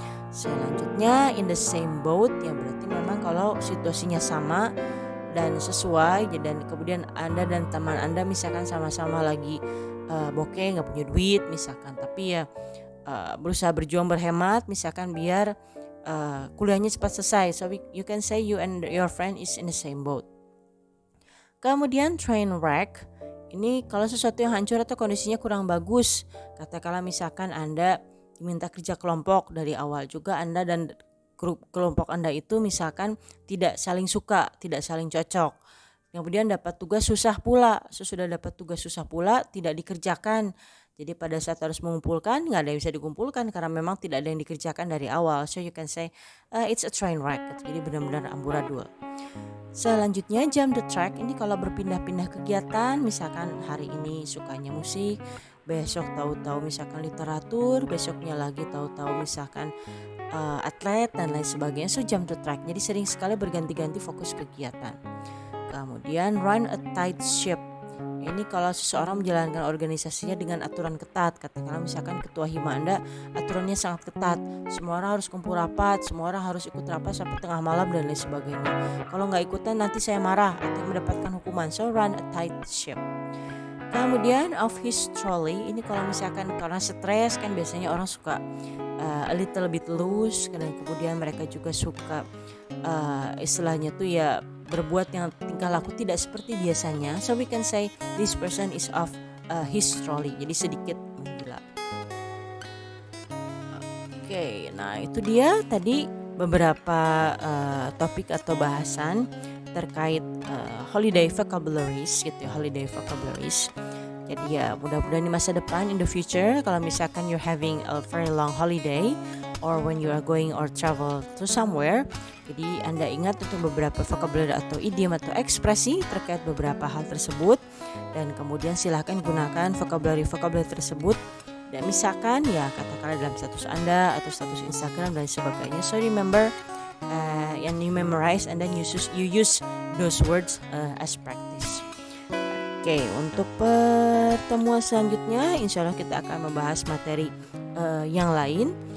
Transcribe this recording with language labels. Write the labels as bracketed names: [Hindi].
[Indonesian] Selanjutnya in the same boat, ya berarti memang kalau situasinya sama dan sesuai, dan kemudian Anda dan teman Anda misalkan sama-sama lagi bokeh, nggak punya duit misalkan, tapi ya berusaha berjuang berhemat misalkan biar kuliahnya cepat selesai. [English] So you can say you and your friend is in the same boat. [Indonesian] Kemudian train wreck, ini kalau sesuatu yang hancur atau kondisinya kurang bagus. Katakanlah misalkan Anda diminta kerja kelompok, dari awal juga Anda dan grup kelompok Anda itu misalkan tidak saling suka, tidak saling cocok. Kemudian dapat tugas susah pula, sesudah dapat tugas susah pula tidak dikerjakan. Jadi pada saat harus mengumpulkan, nggak ada yang bisa dikumpulkan karena memang tidak ada yang dikerjakan dari awal. [English] So you can say it's a train wreck. [Indonesian] Jadi benar-benar amburadul. Selanjutnya jump the track, ini kalau berpindah-pindah kegiatan, misalkan hari ini sukanya musik, besok tahu-tahu misalkan literatur, besoknya lagi tahu-tahu misalkan atlet dan lain sebagainya. [English] So jump the track, [Indonesian] jadi sering sekali berganti-ganti fokus kegiatan. Kemudian run a tight ship, ini kalau seseorang menjalankan organisasinya dengan aturan ketat. Katakanlah misalkan ketua hima Anda aturannya sangat ketat, semua orang harus kumpul rapat, semua orang harus ikut rapat sampai tengah malam dan lain sebagainya. Kalau nggak ikutan nanti saya marah atau mendapatkan hukuman. [English] So run a tight ship. [Indonesian] Kemudian off his trolley, ini kalau misalkan karena stres kan biasanya orang suka [English] a little bit loose, [Indonesian] dan kemudian mereka juga suka istilahnya tuh ya berbuat yang tingkah laku tidak seperti biasanya. [English] So we can say this person is off his trolley, [Indonesian] jadi sedikit menggila. Oke, nah itu dia tadi beberapa topik atau bahasan terkait holiday vocabularies gitu ya, holiday vocabularies. Jadi ya mudah-mudahan di masa depan, [English] in the future, [Indonesian] kalau misalkan [English] you're having a very long holiday or when you are going or travel to somewhere, [Indonesian] jadi Anda ingat untuk beberapa vocabulary atau idiom atau ekspresi terkait beberapa hal tersebut, dan kemudian silahkan gunakan vocabulary tersebut. Dan misalkan ya katakanlah dalam status Anda atau status Instagram dan sebagainya. [English] So remember and you memorize and then you use those words as practice. [Indonesian] Oke, untuk pertemuan selanjutnya insya Allah kita akan membahas materi yang lain.